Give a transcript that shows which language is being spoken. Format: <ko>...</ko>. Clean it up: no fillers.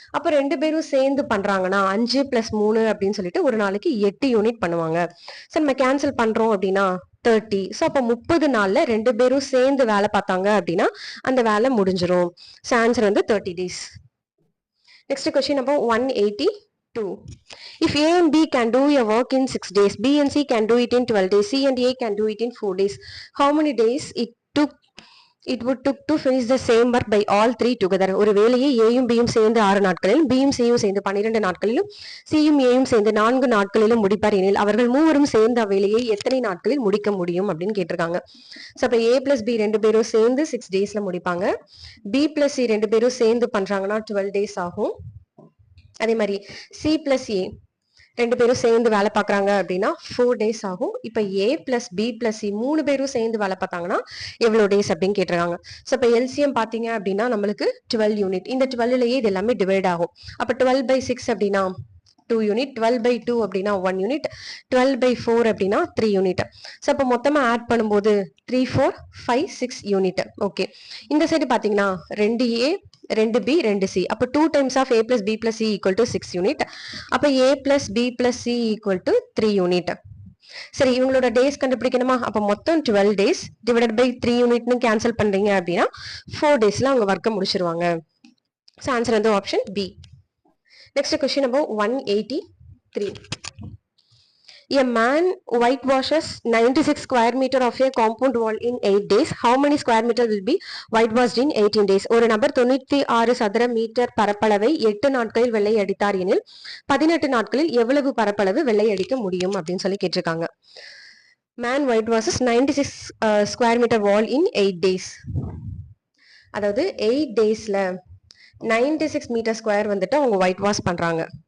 <ta>அப்ப ரெண்டு பேரும் சேர்ந்து பண்றாங்கன்னா 5 + 3 அப்படின்னு சொல்லிட்டு ஒரு நாளைக்கு 8 யூனிட் பண்ணுவாங்க. சோ நம்ம கேன்சல் பண்றோம் அப்படின்னா 30. ஸோ அப்போ 30 நாள்ல ரெண்டு பேரும் சேர்ந்து வேலை பார்த்தாங்க அப்படின்னா அந்த வேலை முடிஞ்சிரும்.</ta> <en>So answer வந்து 30 days.</en> <ta>Next question number 182.</ta> <en>If A and B can do a work in 6 days, B and C can do it in 12 days, C and A can do it in 4 days, how many days it would took to finish the same work by all three together?</en> <ta>ஒரு வேலையை ஏயும் பியும் சேர்ந்து 6 நாட்களிலும் பியும் சியும் சேர்ந்து 12 நாட்களிலும் சியும் ஏயும் சேர்ந்து 4 நாட்களிலும் முடிப்பார் எனில் அவர்கள் மூவரும் சேர்ந்த வேலையை எத்தனை நாட்களில் முடிக்க முடியும் அப்படின்னு கேட்டிருக்காங்க. ஸோ அப்ப A + B ரெண்டு பேரும் சேர்ந்து 6 daysல முடிப்பாங்க. B + C ரெண்டு பேரும் சேர்ந்து பண்றாங்கன்னா 12 days ஆகும். அதே மாதிரி C + A ரெண்டு பேரும் சேர்ந்து வேலை பார்க்கறாங்க அப்படின்னா 4 days ஆகும். இப்ப A + B + C 3 பேரும் சேர்ந்து வேலை பார்த்தாங்கன்னா எவ்வளவு டேஸ் அப்படின்னு கேட்டிருக்காங்க. ஸோ இப்ப எல்சிஎம் பாத்தீங்க அப்படின்னா நம்மளுக்கு 12 யூனிட். இந்த 12லயே இது எல்லாமே டிவைட் ஆகும். அப்ப 12/6 அப்படின்னா 2 யூனிட், 12/2 அப்படின்னா 1 யூனிட், 12/4 அப்படின்னா 3 யூனிட். ஸோ அப்ப மொத்தமா ஆட் பண்ணும்போது 3 4 5 6 யூனிட். ஓகே, இந்த சைடு பாத்தீங்கன்னா 2A 2B 2C. அப்ப 2 times of A + B + C = 6 unit. அப்ப A + B + C = 3 யூனிட். சரி, இவங்களோட டேஸ் கண்டுபிடிக்கணுமா? அப்ப மொத்தம் 12 days டிவைடட் பை 3 யூனிட்னு கேன்சல் பண்றீங்க அப்படின்னா 4 daysல அவங்க ஒர்க்கை முடிச்சிருவாங்க. ஸோ ஆன்சர் வந்து option B. Next question number 183.</ta> <en>A man whitewashes 96 square meter of a compound wall in 8 days. How many square meter will be whitewashed in 18 days?</en> <ta>ஒரு நபர் 96 சதுர metre பரப்பளவை 8 நாட்களில் வெள்ளை அடித்தார் எனில் 18 நாட்களில் எவ்வளவு பரப்பளவு வெள்ளை அடிக்க முடியும் அப்படின்னு சொல்லி கேட்டிருக்காங்க.</ta> <en>Man whitewashes 96 square meter wall in 8 days.</en> <ta>அதாவது 8 daysல 96 மீட்டர் ஸ்கொயர் வந்துட்டு அவங்க ஒயிட் வாஷ் பண்றாங்க.</ta>